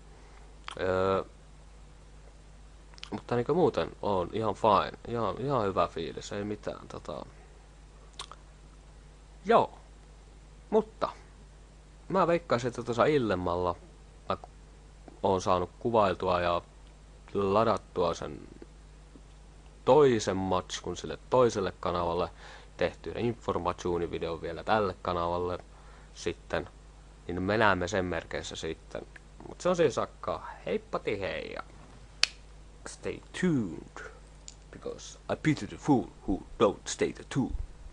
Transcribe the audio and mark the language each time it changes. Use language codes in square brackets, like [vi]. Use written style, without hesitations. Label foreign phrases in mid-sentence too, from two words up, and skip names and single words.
[fi] Mutta niinku muuten on ihan fine, ihan hyvä fiilis, ei mitään Joo, mutta mä veikkaisin, että tuossa illemmalla mä oon saanut kuvailtua ja ladattua sen toisen matskun sille toiselle kanavalle, tehtyä informationivideon vielä tälle kanavalle sitten, niin me näemme sen merkeissä sitten. Mut se on siis sakkaa, heippati hei ja [en] stay tuned, because I pity the fool who don't stay tuned.